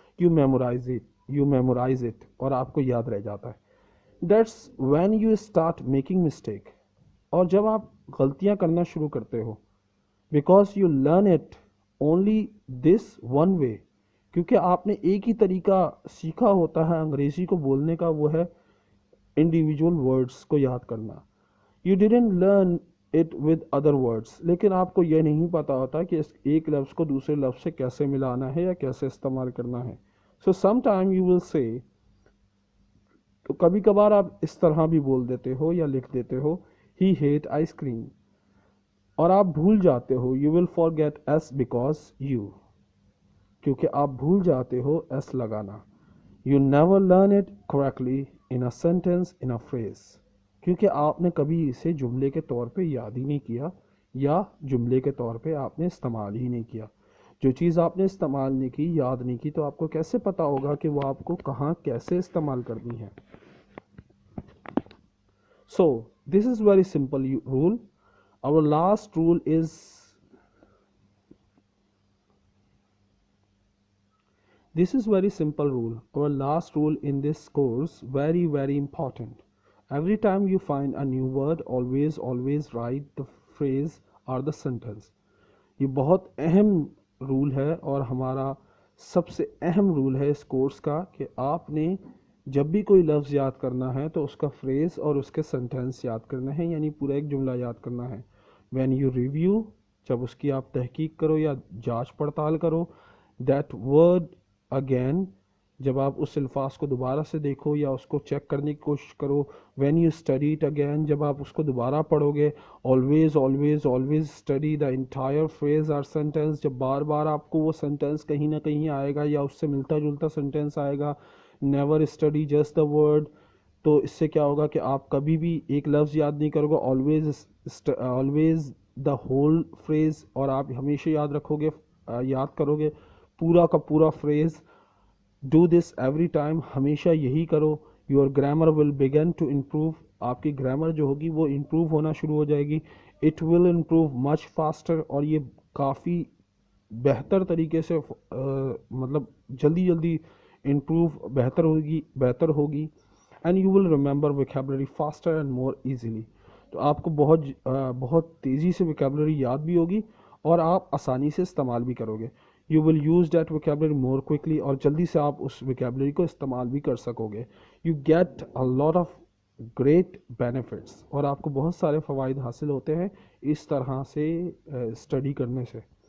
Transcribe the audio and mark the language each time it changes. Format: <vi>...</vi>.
<en>You memorize it</en> <ur>اور آپ کو یاد رہ جاتا ہے.</ur> <en>That's when you start making mistake.</en> <ur>اور جب آپ غلطیاں کرنا شروع کرتے ہو,</ur> <en>because you learn it only this one way.</en> <ur>کیونکہ آپ نے ایک ہی طریقہ سیکھا ہوتا ہے انگریزی کو بولنے کا, وہ ہے انڈیویجول ورڈز کو یاد کرنا.</ur> <en>You didn't learn it with other words.</en> <ur>لیکن آپ کو یہ نہیں پتا ہوتا کہ اس ایک لفظ کو دوسرے لفظ سے کیسے ملانا ہے یا کیسے استعمال کرنا ہے.</ur> <en>So sometime you will say,</en> <ur>تو کبھی کبھار آپ اس طرح بھی بول دیتے ہو یا لکھ دیتے ہو,</ur> <en>he hate ice cream.</en> <ur>اور آپ بھول جاتے ہو,</ur> <en>you will forget s because you.</en> <ur>کیونکہ آپ بھول جاتے ہو s لگانا.</ur> <en>You never learn it correctly in a sentence, in a phrase.</en> <ur>کیونکہ آپ نے کبھی اسے جملے کے طور پہ یاد ہی نہیں کیا یا جملے کے طور پہ آپ نے استعمال ہی نہیں کیا. جو چیز آپ نے استعمال نہیں کی, یاد نہیں کی, تو آپ کو کیسے پتا ہوگا کہ وہ آپ کو کہاں کیسے استعمال کرنی ہے.</ur> <en>So this is very simple rule. Our last rule is This is very simple rule. Our last rule in this course, very important. Every time you find a new word, always write the phrase or the sentence.</en> <ur>یہ بہت اہم role ہے اور ہمارا سب سے اہم role ہے اس course کا, کہ آپ نے جب بھی کوئی لفظ یاد کرنا ہے تو اس کا فریز اور اس کے سنٹینس یاد کرنا ہے, یعنی پورا ایک جملہ یاد کرنا ہے.</ur> <en>When you review,</en> <ur>جب اس کی آپ تحقیق کرو یا جانچ پڑتال کرو,</ur> <en>that word again,</en> <ur>جب آپ اس الفاظ کو دوبارہ سے دیکھو یا اس کو چیک کرنے کی کوشش کرو.</ur> <en>when you study it again,</en> <ur>جب آپ اس کو دوبارہ پڑھو گے.</ur> <en>always study the entire phrase or sentence,</en> <ur>جب بار بار آپ کو وہ سنٹینس کہیں نہ کہیں آئے گا یا اس سے ملتا جلتا سنٹینس آئے گا.</ur> <en>never study just the word.</en> <ur>تو اس سے کیا ہوگا کہ آپ کبھی بھی ایک لفظ یاد نہیں کرو گے,</ur> <en>always the whole phrase,</en> <ur>اور آپ ہمیشہ یاد کرو گے پورا کا پورا freeze.</ur> <en>Do this every time,</en> <ur>ہمیشہ یہی کرو.</ur> <en>Your grammar will begin to improve.</en> <ur>آپ کی گرامر جو ہوگی وہ امپروو ہونا شروع ہو جائے گی.</ur> <en>It will improve much faster,</en> <ur>اور یہ کافی بہتر طریقے سے مطلب جلدی امپروو بہتر ہوگی.</ur> <en>And you will remember vocabulary faster and more easily.</en> <ur>تو آپ کو بہت تیزی سے vocabulary یاد بھی ہوگی اور آپ آسانی سے استعمال بھی کرو گے.</ur> <en>You will use that vocabulary more quickly,</en> <ur>اور جلدی سے آپ اس vocabulary کو استعمال بھی کر سکو گے.</ur> <en>You get a lot of great benefits,</en> <ur>اور آپ کو بہت سارے فوائد حاصل ہوتے ہیں اس طرح سے اسٹڈی کرنے سے.</ur>